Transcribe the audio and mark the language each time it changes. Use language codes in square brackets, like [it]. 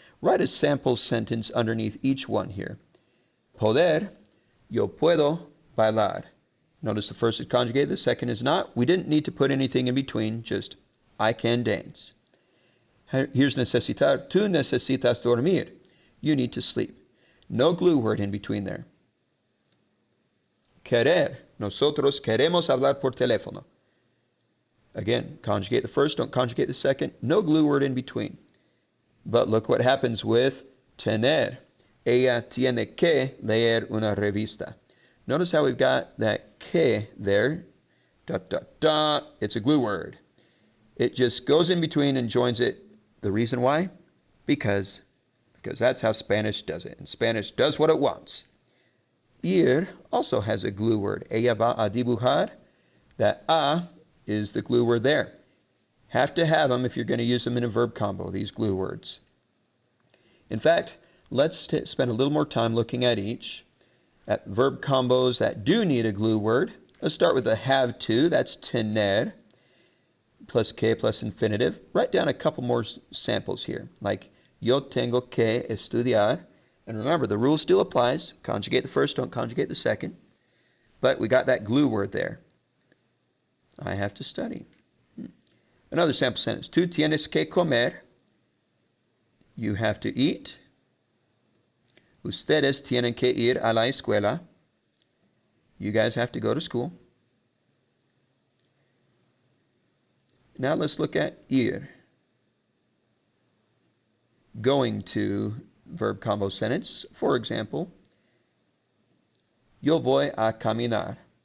[en] Write a sample sentence underneath each one here. Poder, [es] yo puedo bailar. [en] Notice the first is conjugated, the second is not. We didn't need to put anything in between, just I can dance. Here's necesitar. [es] Tú necesitas dormir. [en] You need to sleep. No glue word in between there. Querer. [es] Nosotros queremos hablar por teléfono. [en] Again, conjugate the first, don't conjugate the second. No glue word in between. But look what happens with tener. [es] Ella tiene que leer una revista. [en] Notice how we've got that que there. Dot, dot, dot. It's a glue word. It just goes in between and joins it. The reason why? Because that's how Spanish does it. And Spanish does what it wants. Ir also has a glue word. [es] Ella va a dibujar. [en] That a is the glue word there. Have to have them if you're going to use them in a verb combo, these glue words. In fact, let's spend a little more time looking at each. At verb combos that do need a glue word. Let's start with the have to. That's tener. Plus que plus infinitive. Write down a couple more samples here. [es] Like, yo tengo que estudiar. [en] And remember, the rule still applies. Conjugate the first, don't conjugate the second. But we got that glue word there. I have to study. Another sample sentence. [es] Tú tienes que comer. [en] You have to eat. [es] Ustedes tienen que ir a la escuela. [en] You guys have to go to school. Now let's look at ir. Going to verb combo sentence. For example, [es] yo voy a caminar.